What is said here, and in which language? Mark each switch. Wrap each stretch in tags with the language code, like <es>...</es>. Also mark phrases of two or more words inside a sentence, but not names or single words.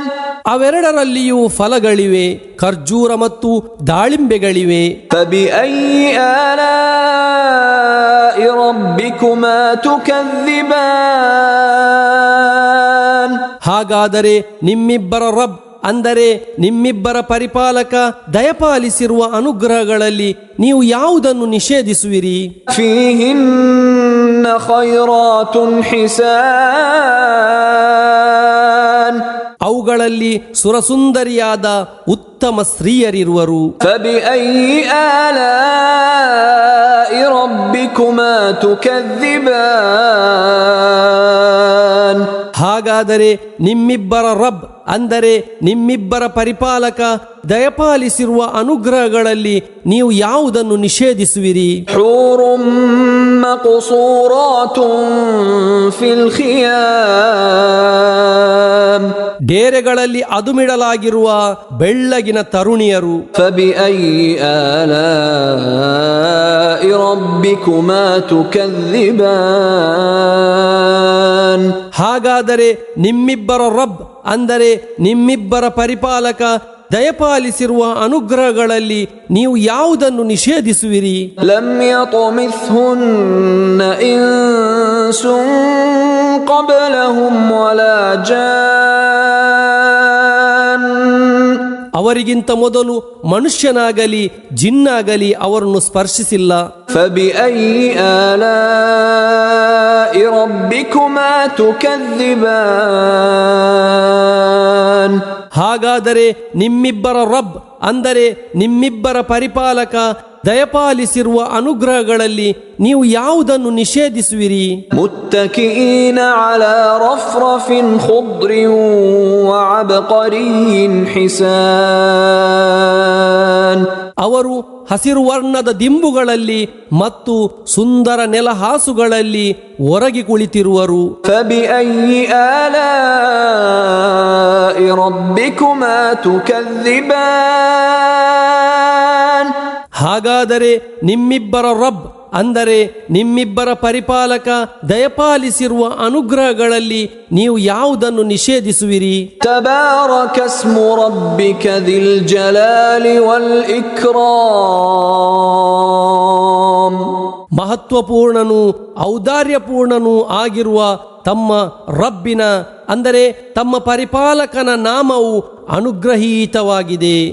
<kn>ಅವೆರಡರಲ್ಲಿಯೂ ಫಲಗಳಿವೆ, ಖರ್ಜೂರ ಮತ್ತು ದಾಳಿಂಬೆಗಳಿವೆ.</kn> <ar>فبأي آلاء ربكما تكذبان</ar> <kn>ಹಾಗಾದರೆ ನಿಮ್ಮಿಬ್ಬರ ರಬ್ ಅಂದರೆ ನಿಮ್ಮಿಬ್ಬರ ಪರಿಪಾಲಕ ದಯಪಾಲಿಸಿರುವ ಅನುಗ್ರಹಗಳಲ್ಲಿ ನೀವು ಯಾವುದನ್ನು ನಿಷೇಧಿಸುವಿರಿ?</kn> <ar>فيهن خيرات حسان</ar> <kn>ಅವುಗಳಲ್ಲಿ ಸುರಸುಂದರಿಯಾದ ಉತ್ತಮ ಸ್ತ್ರೀಯರಿರುವರು.</kn> <ar>فبأي آلاء ربكما تكذبان</ar> <kn>ಹಾಗಾದರೆ ನಿಮ್ಮಿಬ್ಬರ ರಬ್ ಅಂದರೆ ನಿಮ್ಮಿಬ್ಬರ ಪರಿಪಾಲಕ ದಯಪಾಲಿಸಿರುವ ಅನುಗ್ರಹಗಳಲ್ಲಿ ನೀವು ಯಾವುದನ್ನು ನಿಷೇಧಿಸುವಿರಿ?</kn> <ar>حور مقصورات في الخيام</ar> <kn>ಡೇರೆಗಳಲ್ಲಿ ಅದುಮಿಡಲಾಗಿರುವ ಬೆಳ್ಳಗಿನ ತರುಣಿಯರು.</kn> <ar>فبأي آلاء ربكما تكذبان</ar> <kn>ಹಾಗಾದರೆ ನಿಮ್ಮಿಬ್ಬರ ರಬ್ ಅಂದರೆ ನಿಮ್ಮಿಬ್ಬರ ಪರಿಪಾಲಕ ದಯಪಾಲಿಸಿರುವ ಅನುಗ್ರಹಗಳಲ್ಲಿ ನೀವು ಯಾವುದನ್ನು ನಿಷೇಧಿಸುವಿರಿ?</kn> <ar>لم يطمثهن إنس قبلهم ولا جان</ar> <kn>ಅವರಿಗಿಂತ ಮೊದಲು ಮನುಷ್ಯನಾಗಲಿ ಜಿನ್ನಾಗಲಿ ಅವರನ್ನು ಸ್ಪರ್ಶಿಸಿಲ್ಲ.</kn> <ar>فبأي آلاء ربكما تكذبان</ar> <kn>ಹಾಗಾದರೆ ನಿಮ್ಮಿಬ್ಬರ ರಬ್ ಅಂದರೆ ನಿಮ್ಮಿಬ್ಬರ ಪರಿಪಾಲಕ ದಯಪಾಲಿಸಿರುವ ಅನುಗ್ರಹಗಳಲ್ಲಿ ನೀವು ಯಾವುದನ್ನು ನಿಷೇಧಿಸುವಿರಿ?</kn> <ar>متكئين على رفرف خضر وعبقري حسان.</ar> <kn>ಅವರು ಹಸಿರು ವರ್ಣದ ದಿಂಬುಗಳಲ್ಲಿ ಮತ್ತು ಸುಂದರ ನೆಲಹಾಸುಗಳಲ್ಲಿ ಒರಗಿ ಕುಳಿತಿರುವರು.</kn> <ar>فبأي آلاء ربكما تكذبان.</ar> <kn>ಹಾಗಾದರೆ ನಿಮ್ಮಿಬ್ಬರ ರಬ್ ಅಂದರೆ ನಿಮ್ಮಿಬ್ಬರ ಪರಿಪಾಲಕ ದಯಪಾಲಿಸಿರುವ ಅನುಗ್ರಹಗಳಲ್ಲಿ ನೀವು ಯಾವುದನ್ನು ನಿಷೇಧಿಸುವಿರಿ?</kn> <ar>تبارك اسم ربك ذي الجلال والإكرام.</ar> <kn>ಮಹತ್ವಪೂರ್ಣನೂ ಔದಾರ್ಯಪೂರ್ಣನೂ ಆಗಿರುವ ತಮ್ಮ ರಬ್ಬಿನ ಅಂದರೆ ತಮ್ಮ ಪರಿಪಾಲಕನ ನಾಮವು ಅನುಗ್ರಹೀತವಾಗಿದೆ.</kn>